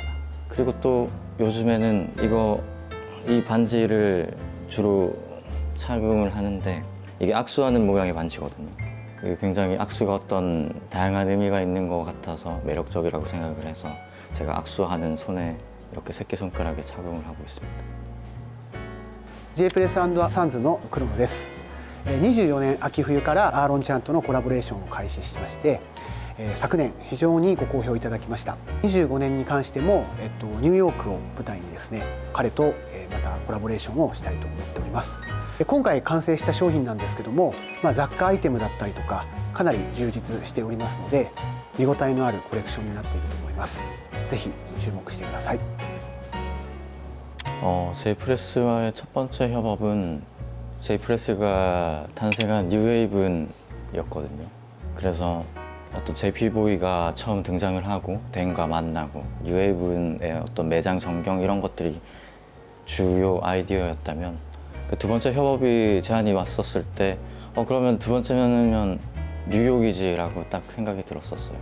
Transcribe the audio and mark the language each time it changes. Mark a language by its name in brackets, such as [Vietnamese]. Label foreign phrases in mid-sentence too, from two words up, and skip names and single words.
[Korean] 그리고 또 요즘에는 이 반지를 주로 착용을 하는데 이게 악수하는 모양의 반지거든요. 이게 굉장히 악수가 어떤 다양한 의미가 있는 것 같아서 매력적이라고 생각을 해서 제가 악수하는 손에 이렇게 새끼손가락에 착용을 하고 있습니다. [Japanese] J プレスサンズのクロムです。24年秋冬からアーロンちゃんとのコラボレーションを開始しまして、昨年非常にご好評いただきました。25年に関しても、ニューヨークを舞台にですね、彼とまたコラボレーションをしたいと思っております。今回完成した商品なんですけども、雑貨アイテムだったりとかかなり充実しておりますので、見応えのあるコレクションになっていると思います。ぜひ注目してください。 [Korean] J프레스와의 첫 번째 협업은 J프레스가 탄생한 뉴웨이븐이었거든요. 그래서 어떤 JP보이가 처음 등장을 하고 댄과 만나고 뉴웨이븐의 어떤 매장 전경 이런 것들이 주요 아이디어였다면 그 두 번째 협업이 제안이 왔었을 때 그러면 두 번째면 뉴욕이지라고 딱 생각이 들었었어요.